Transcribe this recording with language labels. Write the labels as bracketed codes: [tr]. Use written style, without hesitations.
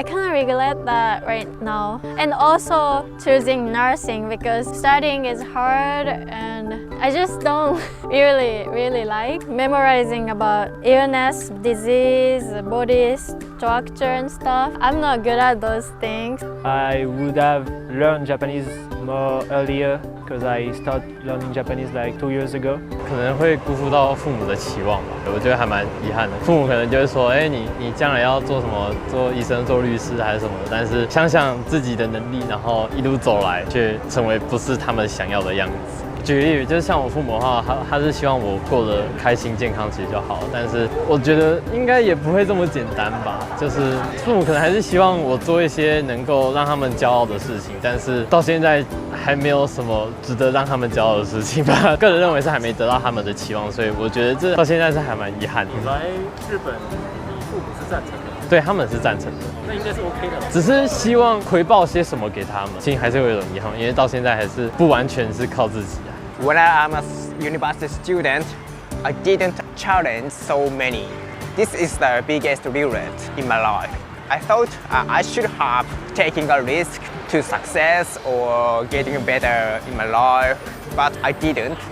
[en] I kind of regret that right now. And also choosing nursing because studying is hard and I just don't really like memorizing about illness, disease, body structure and stuff. I'm not good at those things. I would have learned Japanese more earlier because I started learning Japanese like 2 years ago. [zh] 可能会辜负到父母的期望吧，我觉得还蛮遗憾的。父母可能就会说，你将来要做什么，做医生、做律师还是什么的，但是想想自己的能力，然后一路走来，却成为不是他们想要的样子。举例，就是像我父母的话，他是希望我过得开心健康其实就好，但是我觉得应该也不会这么简单吧。就是父母可能还是希望我做一些能够让他们骄傲的事情，但是到现在还没有什么值得让他们骄傲的事情吧。个人认为是还没得到他们的期望，所以我觉得这到现在是还蛮遗憾的。你来日本，你父母是赞成的？对，他们是赞成的。那应该是 OK 的。只是希望回报些什么给他们，其实还是会有一种遗憾，因为到现在还是不完全是靠自己啊。 [en] When I'm a university student, I didn't challenge so many. This is the biggest regret in my life. I thought I should have taken a risk to success or getting better in my life, but I didn't.